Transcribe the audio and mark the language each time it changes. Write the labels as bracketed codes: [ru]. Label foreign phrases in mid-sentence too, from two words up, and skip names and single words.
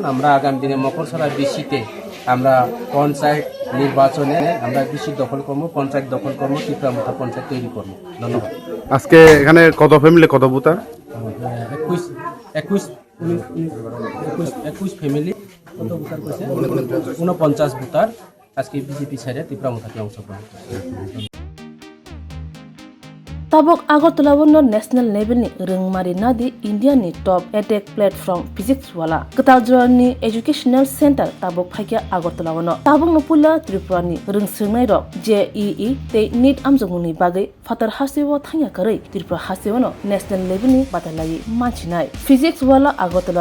[bn] আমরা আগামী দিনে মকরছড়া বিসিতে আমরা পঞ্চায়েত নির্বাচনে আমরা বিসি দখল করবো, পঞ্চায়েত দখল করবো, ত্রিপুরা মুঠা পঞ্চায়েত তৈরি করবো। ধন্যবাদ। আজকে এখানে কত ফ্যামিলি, কত ভোটার? 21 ফ্যামিলি, কত ভোটার করেছে? 49 ভোটার আজকে বিজেপি ছেড়ে ত্রিপুরা মুঠাতে অংশগ্রহণ করছে। [trp] Tabok Agartala wono [en] national level [trp] ni rengmari nadi India ni [en] top edtech platform [trp] physics wala Kataldrani [en] educational center [trp] tabok phaikia Agartala wono tabok no pula Tripurani rengsungnai rok JEE te NEET amjongni bagai fatar hasewo thangya karai Tripura hasewono [en] national level [trp] ni batalai manchinai physics wala Agartala